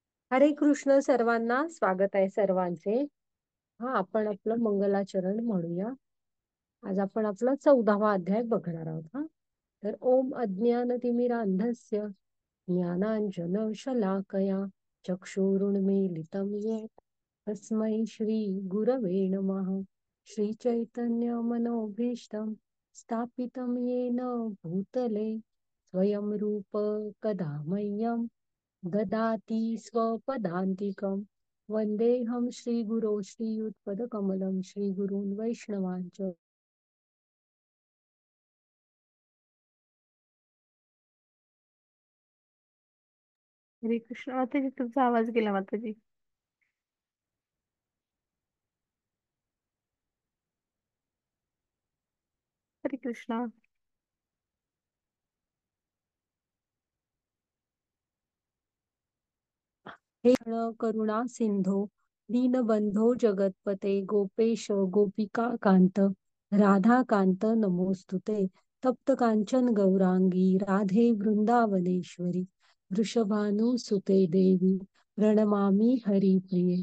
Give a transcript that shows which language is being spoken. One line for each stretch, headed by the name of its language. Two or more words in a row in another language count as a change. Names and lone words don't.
Marathi: हरे कृष्ण सर्वांना. स्वागत आहे सर्वांचे. आपण आपलं मंगलाचरण म्हणूया. आज आपण आपला 14वा अध्याय बघणार आहोत.
Sanskrit: तर ओम अज्ञानतिमिरांधस्य ज्ञानांजन शलाकया चक्षुरुन्मीलितं येन तस्मै श्री गुरवे नमः. श्री चैतन्य मनोभीष्टं स्थापितं येन भूतले स्वयं रूप कदा मह्यं ददाति स्वपदान्तिकं. वन्देऽहं श्रीगुरो श्रीयुतपदकमलं श्रीगुरून् वैष्णवांच.
Marathi: हरे कृष्ण माताजी, तुमचा आवाज गेला माताजी. हरे कृष्णा.
Sanskrit: हे करुणा सिंधो दीनबंधो जगतपते गोपेश गोपिका कांत राधा कांत नमोस्तुते. तप्त कांचन गौरांगी राधे वृंदावनेश्वरी वृषभानुसुते देवी प्रणमामि हरिप्रिये.